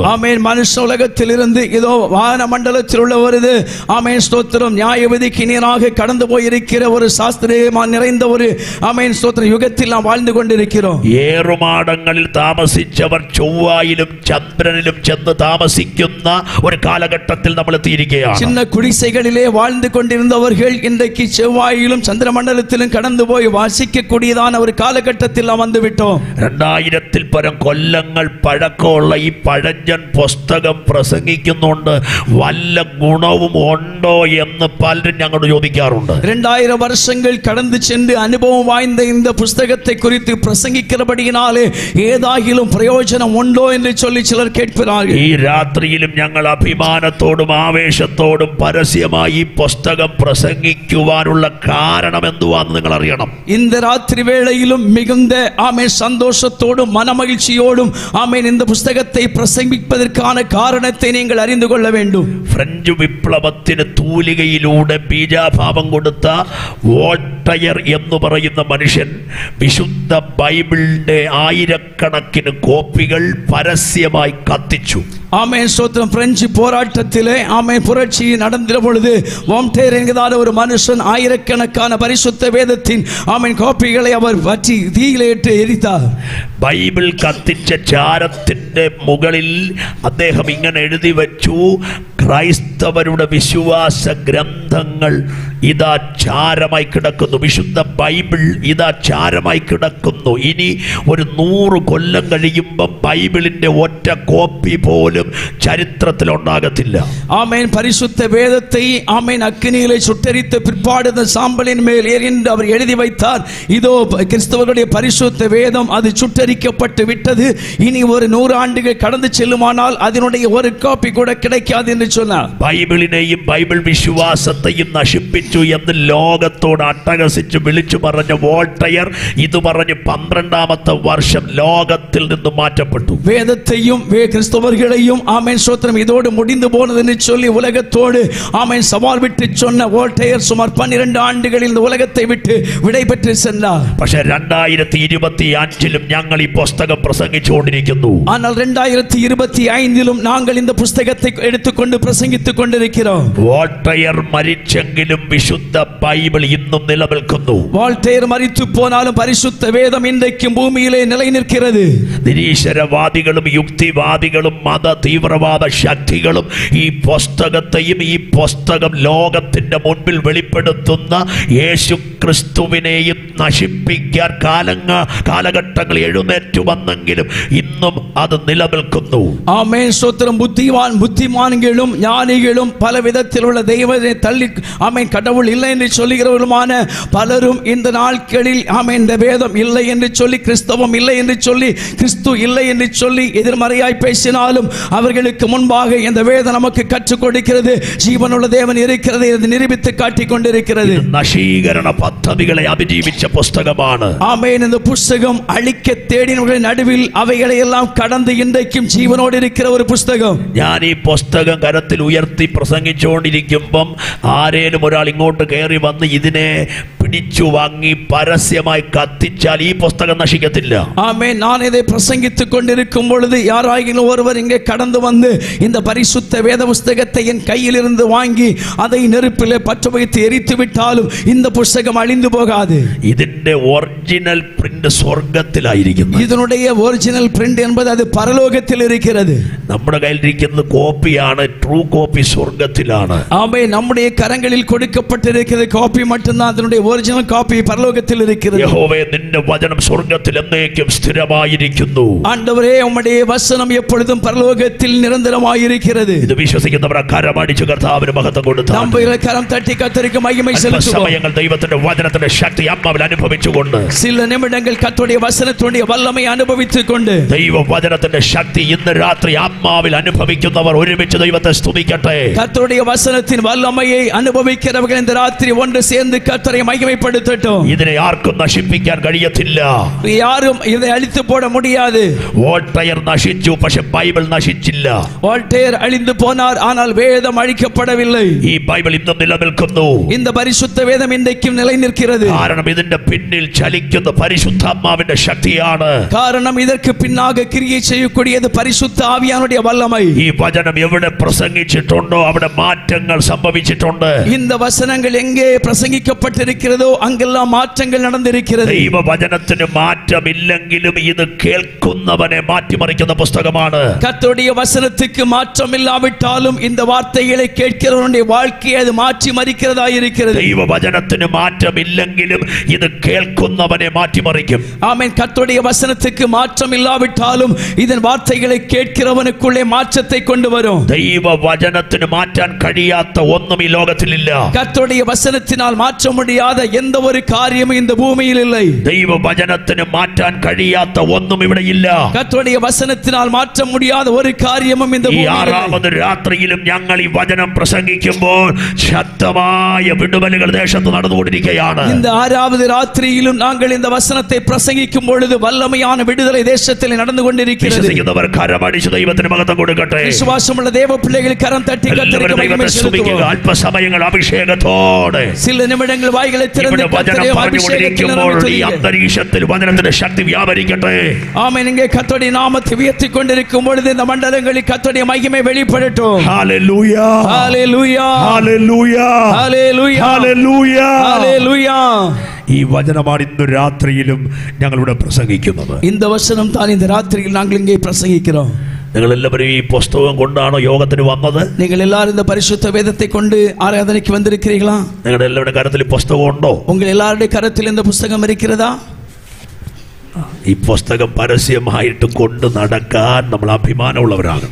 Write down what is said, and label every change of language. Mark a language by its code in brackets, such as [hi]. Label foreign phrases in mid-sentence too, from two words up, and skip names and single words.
[ta] ஆமென். மனுஷ உலகத்திலிருந்து இதோ வான மண்டலத்தில் உள்ள வருது ஆமென் ஸ்தோத்திரம் நியாயவிதிக்கு நேராக கடந்து போயிருக்கிற ஒரு சாஸ்திரமா நிறைந்த ஒரு ஆமென் ஸ்தோத்திரம் யுகத்தில் நாம் வாழ்ந்து கொண்டிருக்கிறோம். [ml] ഏറുമാടങ്ങളിൽ താമസിച്ചവർ ചൊവ്വായിലും ചന്ദ്രനിലും ചെന്ന് താമസിക്കുന്ന ഒരു കാലഘട്ടത്തിൽ നമ്മൾ എത്തിയിരിക്കുകയാണ്. [ta] சின்ன குடிசைகளிலே வாழ்ந்து கொண்டிருந்தவர்கள் இன்றைக்கு செவ்வாயிலும் சந்திரமண்டலத்திலும் கடந்து போய் வாசிக்கக்கூடியதான ஒரு [ml] കാലഘട്ടത്തിൽ നാം വന്നുവിട്ടോം. 2000-ൽ പരം കൊല്ലങ്ങൾ പഴക്കമുള്ള ഈ പഴഞ്ചൻ പുസ്തകം പ്രസംഗിക്കുന്നുണ്ട്. വല്ല ഗുണവും ഉണ്ടോ എന്ന് പലരും ഞങ്ങളോട് ചോദിക്കാറുണ്ട്. [ta] 2000 வருஷங்கள் கடந்து சென்று அனுபவம் வாய்ந்த இந்த புஸ்தகத்தை குறித்து பிரசங்கிக்கிறபடியினாலே ஏதாகிலும் பிரயோஜனம் உண்டோ என்று சொல்லி சிலர் கேட்கிறார்கள். [ml] ഈ രാത്രിയിലും ഞങ്ങൾ അഭിമാനത്തോടും ആവേശത്തോടും പരസ്യമായി ഈ പുസ്തകം പ്രസംഗിക്കുവാനുള്ള കാരണം എന്തുവാന്ന് നിങ്ങൾ അറിയണം. [ta] இந்த ராத்திரி வேளையிலும் மிகுந்த ஆமென் சந்தோஷத்தோடும் மனமகிழ்ச்சியோடும் ஆமென் இந்த புஸ்தகத்தை பிரசங்கிப்பதற்கான காரணத்தை நீங்கள் அறிந்து கொள்ள வேண்டும். [ml] ഫ്രഞ്ച് വിപ്ലവത്തിന് തൂലികയിലൂടെ ബീജാഭാവം കൊടുത്ത വോൾട്ടയർ എന്ന് പറയുന്ന മനുഷ്യൻ വിശുദ്ധ ബൈബിളിന്റെ ആയിരക്കണക്കിന് കോപ്പികൾ പരസ്യമായി കത്തിച്ചു. [ta] ஆமென் ஸ்தோத்திரம். பிரெஞ்சு போராட்டத்திலே ஆமென் புரட்சி நடந்த பொழுது வாம்டேர் என்கிற ஒரு மனுஷன் ஆயிரக்கணக்கான பரிசுத்த வேதத்தின் ஆமென் கோப்பிகளை அவர் வற்றி தீயிலிட்டு எரித்தார். [ml] ബൈബിൾ കത്തിച്ച ചാരത്തിന്റെ മുകളിൽ അദ്ദേഹം ഇങ്ങനെ എഴുതി വച്ചു, ക്രൈസ്തവരുടെ വിശ്വാസ ഗ്രന്ഥങ്ങൾ ഇതാ ചാരമായി കിടക്കുന്നു, വിശുദ്ധ ബൈബിൾ ഇതാ ചാരമായി കിടക്കുന്നു. ഇനി ഒരു 100 കൊല്ലം കഴിയുമ്പം ബൈബിളിന്റെ ഒറ്റ കോപ്പി പോലും പോലും ചരിത്രത്തിൽ ഉണ്ടാകത്തില്ല. [ta] ஆமென். பரிசுத்த வேதத்தை ஆமென் அக்கினியிலே சுட்டெரித்த பிற்பாடு அந்த சாம்பலின் மேல் எரிந்து அவர் எழுதி வைத்தார், இதோ கிறிஸ்தவர்களுடைய பரிசுத்த வேதம் அது சுட்டெரிக்கப்பட்டு விட்டது, இனி ஒரு 100 ஆண்டுகள் கடந்து செல்லுமானால் அதனுடைய ஒரு காப்பி கூட கிடைக்காது என்று சொன்னார். [ml] ബൈബിളിനെയും ബൈബിൾ വിശ്വാസത്തെയും നശിപ്പിച്ചു എന്ന് ലോകത്തോട് അട്ടഹസിച്ച് വിളിച്ചു പറഞ്ഞ വോൾട്ടയർ ഇത് പറഞ്ഞ് 12ാമത്തെ വർഷം ലോകത്തിൽ നിന്ന് മാറ്റപ്പെട്ടു. [ta] வேதத்தையும் கிறிஸ்தவர்களையும் ஆமென் ஸ்தோத்திரம் இதோடு முடிந்து போனது என்று சொல்லி உலகத்தோடு ஆமென் சவால் விட்டு சொன்ன வோல்டேயர் சுமார் 12 ஆண்டுகளில் இந்த உலகத்தை விட்டு விடைபெற்று சென்றார். [ml] പക്ഷേ 2025ലും ഞങ്ങൾ ഈ പുസ്തകം പ്രസംഗിച്ചുകൊണ്ടിരിക്കുന്നു. [ta] ஆனால் 2025ലും நாங்கள் இந்த புத்தகத்தை எடுத்துக்கொண்டு பிரசங்கித்துக் கொண்டிருக்கிறோம். [ml] വോൾട്ടയർ മരിച്ചെങ്കിലും വിശുദ്ധ ബൈബിൾ ഇന്നും നിലനിൽക്കുന്നു. [ta] வோல்டேயர் மரித்து போனாலும் பரிசுத்த வேதம் இன்றைக்கும் பூமியிலே நிலை நிற்கிறது. [ml] നിരീശ്വരവാദികളും യുക്തിവാദികളും മത തീവ്രവാദ ശക്തികളും ഈ പുസ്തകത്തെയും ഈ പുസ്തകം ലോകത്തിന്റെ മുൻപിൽ വെളിപ്പെടുത്തുന്ന യേശു ക്രിസ്തുവിനെയും നശിപ്പിക്കാൻ കാലഘട്ടങ്ങൾ എഴുന്നേറ്റു വന്നെങ്കിലും ഇന്നും അത് നിലനിൽക്കുന്നു. [ta] ஆமென் ஸ்தோத்திரம். புத்திமான்களும் ஞானிகளும் பல விதத்தில் உள்ள தெய்வத்தை தள்ளி ஆமென் கடவுள் இல்லை என்று சொல்லுகிறவர்களுமான பலரும் இந்த நாட்களில் ஆமென் இந்த வேதம் இல்லை என்று சொல்லி, கிறிஸ்தவம் இல்லை என்று சொல்லி, கிறிஸ்து இல்லை என்று சொல்லி எதிர்மறையாய் பேசினாலும் அவர்களுக்கு முன்பாக இந்த வேதம் நமக்கு கற்றுக் கொடுக்கிறது, ஜீவனுள்ள தேவன் இருக்கிறது என்று நிரூபித்து காட்டிக் கொண்டிருக்கிறது. [ml] നശീകരണ പദ്ധതികളെ അതിജീവിച്ച പുസ്തകമാണ്. [ta] ஆமென். இந்த புத்தகம் அழிக்க தேடினவர்களின் நடுவில் அவைகளை எல்லாம் கடந்து இன்றைக்கும் ஜீவனோடு இருக்கிற ஒரு புத்தகம். [ml] ഞാൻ ഈ പുസ്തകം കരത്തിൽ ഉയർത്തി പ്രസംഗിച്ചുകൊണ്ടിരിക്കുമ്പം ആരേലും ഒരാൾ ഇങ്ങോട്ട് കയറി വന്ന് ഇതിനെ പിടിച്ചു വാങ്ങി പരസ്യമായി കത്തിച്ചാൽ ഈ പുസ്തകം നശിക്കത്തില്ല. [ta] ஆமென். நான் இதை பிரசங்கித்துக் கொண்டிருக்கும் பொழுது யாராயினும் ஒருவர் இங்கே கடந்து வந்து இந்த பரிசுத்த வேத புத்தகத்தை என் கையில் இருந்து வாங்கி அதை நெருப்பிலே பற்ற வைத்து எரித்து விட்டாலும் இந்த புத்தகம் அழிந்து போகாது. [ml] ഇതിന്റെ [en] original print [ml] സ്വർഗത്തിലായിരിക്കും. [ta] இதனுடைய [en] original print [ta] என்பது அது பரலோகத்தில் இருக்கிறது. [ml] നമ്മുടെ കയ്യിലിരിക്കുന്ന കോപ്പിയാണ് [en] true copy [ml] സ്വർഗത്തിലാണ്. [ta] ஆமென். நம்முடைய கரங்களில் கொடுக்கப்பட்டிருக்கிற காப்பி மட்டும்தான் அதனுடைய [en] original copy [ta] பரலோகத்தில் இருக்கிறது. [ml] യഹോവേ നിന്റെ വചനം സ്വർഗത്തിൽ എന്നേക്കും സ്ഥിരമായിരിക്കുന്നു. [ta] ஆண்டவரே உம்முடைய வசனம் எப்பொழுதும் பரலோகத்தில் நிரந்தரமாயிருக்கிறது. [ml] ഇത് വിശ്വസിക്കുന്നവർ കരമടിച്ചു കർത്താവിന് മഹത്വം കൊടുത്തു. [ta] நம்முடைய கரம் தட்டி கர்த்தருக்கு மகிமை செலுத்துவோம். [ml] സമയങ്ങൾ ദൈവത്തിന്റെ വചനത്തിന്റെ ശക്തി ആത്മാവിൽ അനുഭവിച്ചുകൊണ്ട് [ta] சில நிமிடங்கள் கர்த்தருடைய வசனத்துடைய வல்லமை அனுபவித்துக் கொண்டு [ml] ദൈവ വചനത്തിന്റെ ശക്തി ഇന്ന് രാത്രി ആത്മാവിൽ അനുഭവിക്കുന്നവർ ഒരുമിച്ച് ദൈവത്തെ സ്തുതിക്കട്ടെ. [ta] கர்த்தருடைய வசனத்தின் வல்லமையை அனுபவிக்கிறவர்கள் இந்த ராத்திரி ஒன்று சேர்ந்து கர்த்தரை மகிமைப்படுத்தட்டும். [ml] ഇതിനെ ആർക്കും നശിപ്പിക്കാൻ കഴിയത്തില്ല. [ta] யாரும் இதை அழித்து போட முடியாது. [ml] വോൾട്ടയർ നശിച്ചു, പക്ഷെ ബൈബിൾ നശിച്ചില്ല. [ta] வோல்டேயர் அழிந்து போனார், ஆனால் வேதம் அழிக்கப்படவில்லை. [ml] ഈ ബൈബിൾ ഇന്നും നിലനിൽക്കുന്നു. [ta] இந்த பரிசுத்த வேதம் இன்றைக்கும் நிலை நிற்கிறது. [ml] കാരണം ഇതിന്റെ പിന്നിൽ ചലിക്കുന്ന പരിശുദ്ധാത്മാവിന്റെ ശക്തിയാണ്. [ta] காரணம் இதற்கு பின்னாக கிரியை செய்யக்கூடியது பரிசுத்த ஆவியானுடைய வல்லமை. [ml] ഈ വചനം എവിടെ പ്രസംഗിച്ചിട്ടുണ്ടോ അവിടെ മാറ്റങ്ങൾ സംഭവിച്ചിട്ടുണ്ട്. [ta] இந்த வசனங்கள் எங்கே பிரசங்கிக்கப்பட்டிருக்கிறதோ அங்கெல்லாம் மாற்றங்கள் நடந்திருக்கிறது. [ml] ദൈവ വചനത്തിന് മാറ്റമില്ലെങ്കിലും ഇത് കേൾക്കുന്നവനെ മാറ്റിമറിക്കുന്ന പുസ്തകമാണ്. [ta] கர்த்தருடைய வசனத்துக்கு மாற்றம் இல்லாவிட்டாலும் இந்த வார்த்தைகளை கேட்கிறவனுடைய வாழ்க்கையை அது மாற்றி மறிக்கிறதா இருக்கிறது. [ml] ദൈവ വചനത്തിന് മാറ്റമില്ലെങ്കിലും ഇത് കേൾക്കുന്നവനെ മാറ്റിമറിക്കും. [ta] ஆமென். கர்த்தருடைய வசனத்துக்கு மாற்றம் இல்லாவிட்டாலும் இதன் வார்த்தைகளை கேட்கிறவனுக்குள்ளே மாற்றத்தை கொண்டு வரும். [ml] ദൈവ വചനത്തിന് മാറ്റാൻ കഴിയാത്ത ഒന്നും ഈ ലോകത്തിലില്ല. [ta] கர்த்தருடைய வசனத்தினால் மாற்ற முடியாத எந்த ஒரு காரியமும் இந்த பூமியில் இல்லை. [ml] ദൈവ വചനത്തിന് മാറ്റാൻ കഴിയാത്ത ഒന്നും ഇവിടെ ഇല്ല. [ta] கர்த்தருடைய வசனத்தினால் மாற்ற முடியாத ஒரு காரியமும் இந்த [ml] ഈ [ta] பூமியில் இல்லை. [ml] ആറാമത് രാത്രിയിലും ഞങ്ങൾ ഈ വചനം പ്രസംഗിക്കുമ്പോൾ ശക്തമായ വിടുതലുകൾ ദേശത്ത് നടന്നുകൊണ്ടിരിക്കുകയാണ്. [ta] இந்த ஆறாவது ராத்திரியிலும் நாங்கள் இந்த வசனத்தை பிரசங்கிக்கும் பொழுது வல்லமையான விடுதலை தேசத்தில் நடந்து கொண்டிருக்கிறது. [ml] വിശ്വസിക്കുന്നവർ കരമടിച്ച് ദൈവത്തിന് മഹത്വം കൊടുക്കട്ടെ. [ta] விசுவாசமுள்ள தேவ பிள்ளைகள் கரம் தட்டி கர்த்தருக்கு மகிமை செலுத்துவோம். [ml] അല്പസമയങ്ങൾ അഭിഷേകത്തോടെ [ta] சில நிமிடங்கள் வாய்களை திறந்து கர்த்தரை அபிஷேகத்தில் [ml] ഈ അന്തരീക്ഷത്തിൽ വചനത്തിന്റെ ശക്തി വ്യാപരിക്കട്ടെ. [ta] ஆமென். இங்கே கர்த்தருடைய நாமத்தை உயர்த்திக் கொண்டிருக்கும் பொழுது இந்த மண்டலங்களில் கர்த்தருடைய மகிமை வெளிப்படட்டும். ஹalleluya ஹalleluya [ml] ഹല്ലേലൂയ ഹല്ലേലൂയ ഹല്ലേലൂയ ഹല്ലേലൂയ. ഈ വചനമാണ് ഇന്ന് രാത്രിയിലും ഞങ്ങളിവിടെ പ്രസംഗിക്കുന്നത്. [ta] இந்த வசனம் தான் இந்த ராத்திரியில் நாங்கள் இங்கே பிரசங்கிக்கிறோம். [ml] നിങ്ങൾ എല്ലാവരും ഈ പുസ്തകം കൊണ്ടാണോ യോഗത്തിന് വന്നത്? [ta] நீங்கள் எல்லாரும் இந்த பரிசுத்த வேதத்தை கொண்டு ஆராதனைக்கு வந்திருக்கிறீர்களா? [ml] നിങ്ങളുടെ എല്ലാവരുടെ കരത്തിൽ പുസ്തകം ഉണ്ടോ? [ta] உங்கள் எல்லாருடைய கரத்தில் இந்த புத்தகம் இருக்கிறதா? [ml] ഈ പുസ്തകം പരസ്യമായിട്ട് കൊണ്ട് നടക്കാൻ നമ്മൾ അഭിമാനമുള്ളവരാകണം.